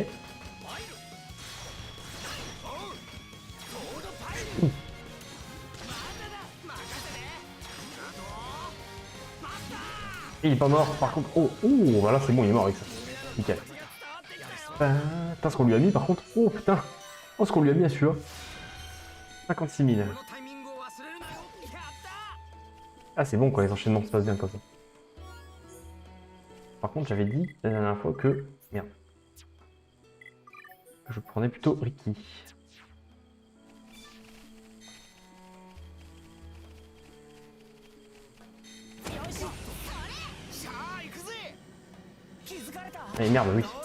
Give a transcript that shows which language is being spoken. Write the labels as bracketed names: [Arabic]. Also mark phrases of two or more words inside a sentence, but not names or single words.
[French] Il est pas mort par contre. Oh, oh, voilà, c'est bon, il est mort avec ça. Nickel. Putain, ce qu'on lui a mis par contre. Oh putain. Oh, ce qu'on lui a mis à celui-là. 56 000. [Japanese] このタイミングを忘れるなよ。やった。 [French] Ah, c'est bon quoi, les enchaînements se passent bien comme ça. Par contre, j'avais dit la dernière fois que... Merde. Je prenais plutôt Ricky. Eh merde, oui.